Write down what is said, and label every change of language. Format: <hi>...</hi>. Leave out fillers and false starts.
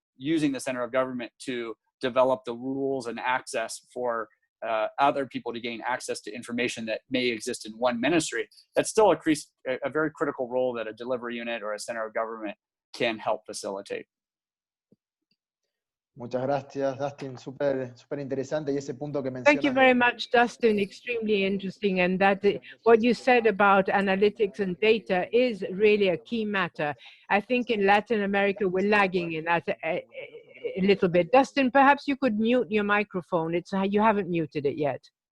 <en>Using the center of government to develop the rules and access for other people to gain access to information that may exist in one ministry, that's still a very critical role that a delivery unit or a center of government can help facilitate.</en> <es>Muchas gracias, Dustin. Súper interesante. Y ese punto que mencionas.</es> <en>Thank you very much, Dustin. Extremely interesting. And that what you said about analytics and data is really a key matter. I think in Latin America, we're lagging in that a little bit. Dustin, perhaps you could mute your microphone. You haven't muted it yet.</en>